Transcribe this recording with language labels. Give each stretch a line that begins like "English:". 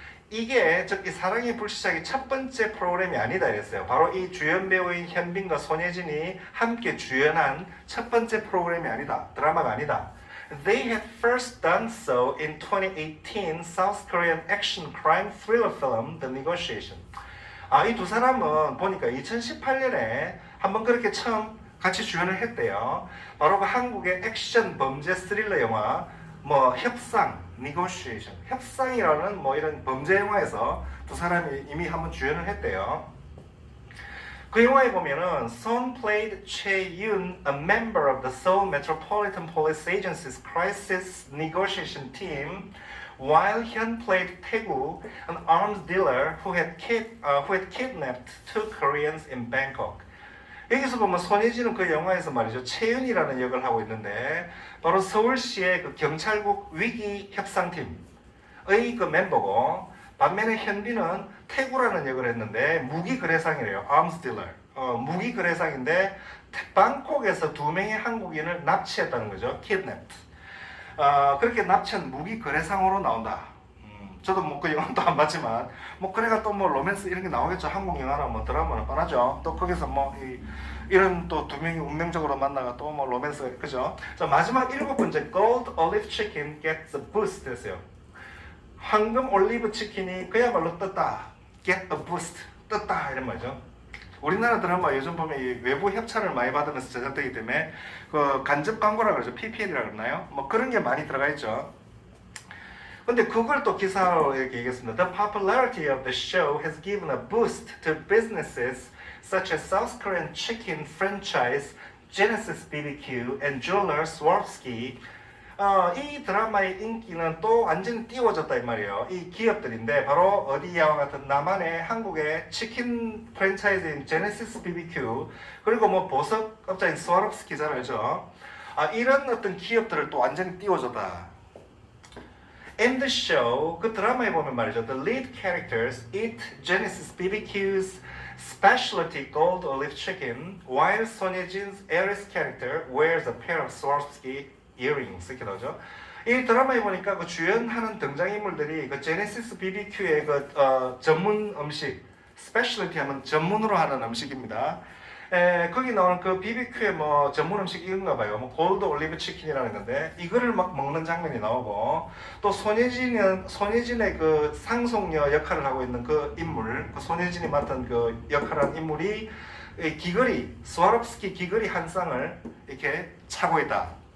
Korean: 이게 이 사랑의 불시착이 첫 번째 프로그램이 아니다 이랬어요. 바로 이 주연 배우인 현빈과 손예진이 함께 주연한 첫 번째 프로그램이 아니다. 드라마가 아니다.
English: They had first done so in 2018 South Korean action crime thriller film The Negotiation.
Korean: 이 두 사람은 보니까 2018년에 한번 그렇게 처음 같이 주연을 했대요. 바로 그 한국의 액션 범죄 스릴러 영화 뭐 협상, Negotiation, 협상이라는 뭐 이런 범죄 영화에서 두 사람이 이미 한번 주연을 했대요. 그 영화에 보면은
English: Son played Chae-yoon, a member of the Seoul Metropolitan Police Agency's crisis negotiation team, while Hyun played Taegu, an arms dealer who had kidnapped two Koreans in Bangkok.
Korean: 여기서 보면 손예진은 그 영화에서 말이죠. 채윤이라는 역을 하고 있는데 바로 서울시의 그 경찰국 위기 협상팀의 그 멤버고 반면에 현빈은 태구라는 역을 했는데 무기 거래상이래요.
English: arms dealer.
Korean: 무기 거래상인데 방콕에서 두 명의 한국인을 납치했다는 거죠.
English: kidnapped.
Korean: 그렇게 납치한 무기 거래상으로 나온다. 저도 뭐 그 영화도 안 봤지만 뭐 그래가 또 뭐 로맨스 이런 게 나오겠죠. 한국 영화나 뭐 드라마는 뻔하죠. 또 거기서 뭐 이런 또 두 명이 운명적으로 만나가 또 뭐 로맨스 그죠. 자 마지막 일곱 번째 Gold Olive Chicken
English: gets a boost
Korean: 됐어요. 황금 올리브 치킨이 그야말로 떴다.
English: Get a boost
Korean: 떴다 이런 말이죠. 우리나라 드라마 요즘 보면 이 외부 협찬을 많이 받으면서 제작되기 때문에 그 간접 광고라 그러죠. PPL이라 그러나요? 뭐 그런 게 많이 들어가 있죠. 근데 그걸 또 기사로 이렇게 얘기했습니다.
English: The popularity of the show has given a boost to businesses such as South Korean chicken franchise Genesis BBQ and jeweler Swarovski.
Korean: 이 드라마의 인기는 또 완전히 띄워졌다 이 말이에요. 이 기업들인데 바로 어디야와 같은 남한의 한국의 치킨 프랜차이즈인 제네시스 BBQ 그리고 뭐 보석업자인 스와롭스키 잘 알죠. 이런 어떤 기업들을 또 완전히 띄워줬다.
English: In the show,
Korean: 그 드라마에 보면 말이죠.
English: The lead characters eat Genesis BBQ's specialty gold olive chicken, while 손예진's Aries character wears a pair of Swarovski earrings.
Korean: 이렇게 나오죠. 이 드라마에 보니까 그 주연하는 등장인물들이 그 제네시스 BBQ의 그 전문 음식, specialty 하면 전문으로 하는 음식입니다. 거기 나오는 그 BBQ의 뭐 전문 음식인가 봐요. 뭐 골드 올리브 치킨이라는 건데 이거를 막 먹는 장면이 나오고 또 손예진의 그 상속녀 역할을 하고 있는 그 인물, 그 손예진이 맡은 그 역할한 인물이 귀걸이, 스와롭스키 귀걸이 한 쌍을 이렇게 차고 있다.